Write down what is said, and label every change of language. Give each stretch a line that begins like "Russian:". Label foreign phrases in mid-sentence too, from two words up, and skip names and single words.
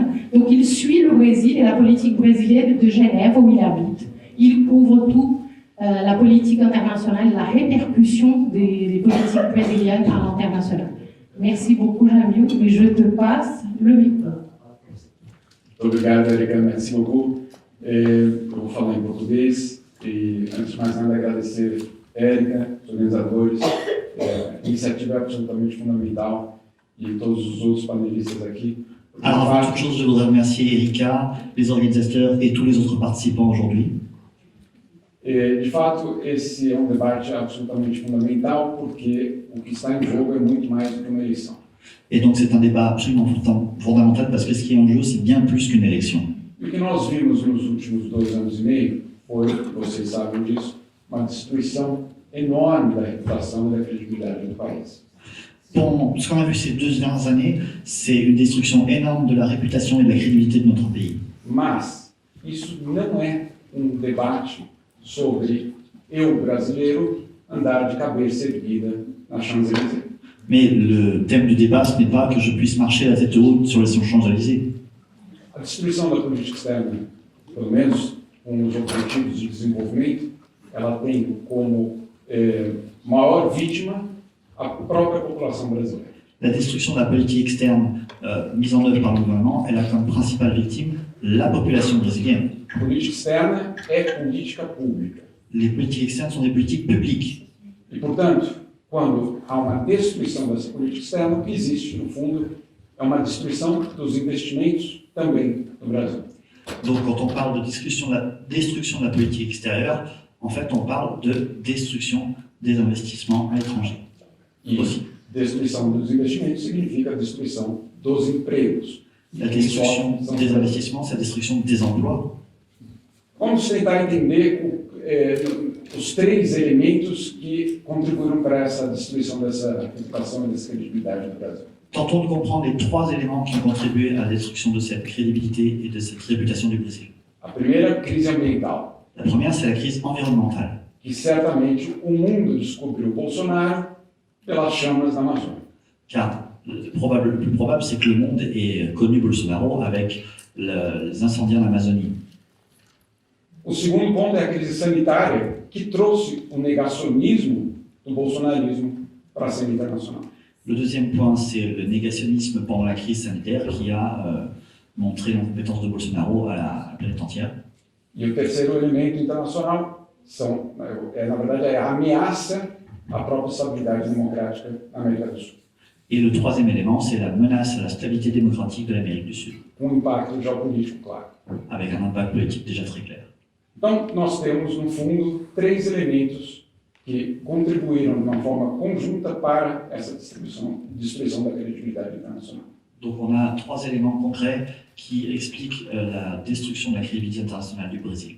French: Donc il suit le Brésil et la politique brésilienne de Genève où il habite. Il couvre tout, la politique internationale, la répercussion des politiques brésiliennes à l'international. Merci beaucoup, Jamil, et je te passe le micro.
Portuguese: Obrigado, Erika.
French: Merci beaucoup.
Portuguese: Eu vou falar em português e, antes de mais nada, agradecer Erika, os organizadores. A iniciativa é absolutamente fundamental e todos os outros panelistas aqui.
French: Alors, avant toute chose, je voudrais remercier Erika, les organisateurs et tous les autres participants aujourd'hui.
Portuguese: De fato, esse é debate absolutamente fundamental porque o que está em jogo é muito mais do que uma eleição.
French: Et donc c'est un débat absolument fondamental parce que ce qui est en jeu, c'est bien plus qu'une élection.
Portuguese: O que nós vimos nos últimos 2 anos e meio foi, vocês sabem disso, uma destruição enorme da reputação e da credibilidade do país.
French: Bon, ce qu'on a vu ces 2 dernières années, c'est une destruction énorme de la réputation et de la crédibilité de notre pays.
Portuguese: Mas isso não é debate sobre eu, brasileiro, andar de cabeça erguida na Champs-Élysées.
French: Mais le thème du débat, ce n'est pas que je puisse marcher la tête haute sur les Champs-Élysées.
Portuguese: A destruição da política externa, pelo menos com os objetivos de desenvolvimento, ela tem como maior vítima a própria população brasileira.
French: La destruction de la politique externe mise en œuvre par le gouvernement, elle a comme principale victime la population brésilienne.
Portuguese: A política externa é política pública.
French: Les politiques externes sont des politiques publiques.
Portuguese: E, portanto, quando há uma destruição dessa política externa, o que existe, no fundo, é uma destruição dos investimentos também no Brasil.
French: Donc quand on parle de destruction de la politique extérieure, en fait on parle de destruction des investissements à l'étranger.
Portuguese: E destruição dos investimentos significa a destruição dos empregos.
French: La destruction des investissements, c'est la destruction des emplois.
Portuguese: Vamos tentar entender os três elementos que contribuíram para essa destruição dessa reputação e dessa credibilidade do Brasil.
French: Tentons de comprendre les trois éléments qui ont contribué à la destruction de cette crédibilité et de cette réputation du Brésil.
Portuguese: A primeira, crise ambiental,
French: La première, c'est la crise environnementale,
Portuguese: que certamente o mundo descobriu Bolsonaro pelas chamas da Amazônia.
French: car le plus probable, c'est que le monde ait connu Bolsonaro avec les incendies en Amazonie.
Portuguese: O segundo ponto é a crise sanitária, que trouxe o negacionismo do bolsonarismo para a cena internacional.
French: Le deuxième point, c'est le négationnisme pendant la crise sanitaire qui a montré l'incompétence de Bolsonaro à la planète entière.
Portuguese: E o terceiro elemento internacional na verdade, é a ameaça à própria estabilidade democrática na América do Sul,
French: Et le troisième élément, c'est la menace à la stabilité démocratique de l'Amérique du Sud,
Portuguese: com impacto geopolítico claro.
French: avec un impact politique déjà très clair.
Portuguese: Então, nós temos, no fundo, três elementos que contribuíram de uma forma conjunta para essa destruição da credibilidade internacional.
French: Donc on a trois éléments concrets qui expliquent la destruction de la crédibilité internationale du Brésil.